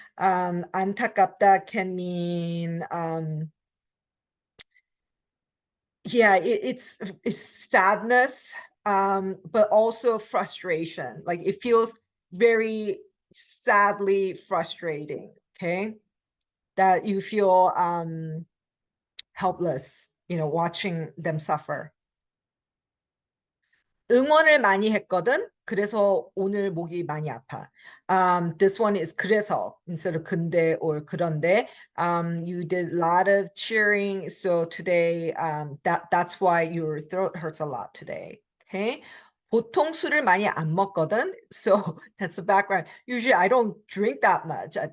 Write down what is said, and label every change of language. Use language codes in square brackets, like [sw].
[en] 안타깝다 can mean yeah, it's sadness, but also frustration. Like it feels very sadly frustrating. Okay. That you feel helpless, watching them suffer. [ko] 응원을 많이 했거든. 그래서 오늘 목이 많이 아파. [en] This one is 그래서 instead of 근데 or 그런데. You did a lot of cheering, so today that's why your throat hurts a lot today. Okay. [ko] 보통 술을 많이 안 먹거든. [en] So that's the background. Usually I don't drink that much.